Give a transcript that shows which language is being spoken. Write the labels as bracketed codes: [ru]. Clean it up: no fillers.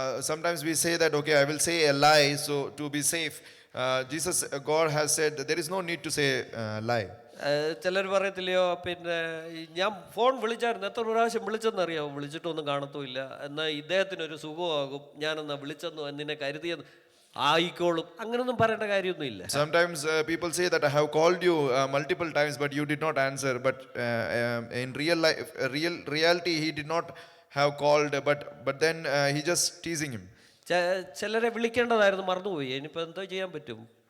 [en] Sometimes we say that, okay, I will say a lie so to be safe. God has said that there is no need to say lie. [ml] ചിലർ പറയത്തില്ലയോ, പിന്നെ ഞാൻ phone വിളിച്ചായിരുന്നു, എത്ര പ്രാവശ്യം വിളിച്ചെന്നറിയാമോ? വിളിച്ചിട്ടൊന്നും കാണത്തുമില്ല, എന്നാൽ ഇദ്ദേഹത്തിനൊരു സുഖമാകും, ഞാനെന്നാ വിളിച്ചെന്നു എന്നിനെ കരുതിയെന്ന് ആയിക്കോളും. അങ്ങനൊന്നും പറയേണ്ട കാര്യമൊന്നുമില്ല. [en] Sometimes people say that I have called you multiple times but you did not answer, but in reality he did not have called, but then he just teasing him. [ml] ചിലരെ വിളിക്കേണ്ടതായിരുന്നു, മറന്നുപോയി. ഇനിയിപ്പോൾ എന്തോ ചെയ്യാൻ പറ്റും?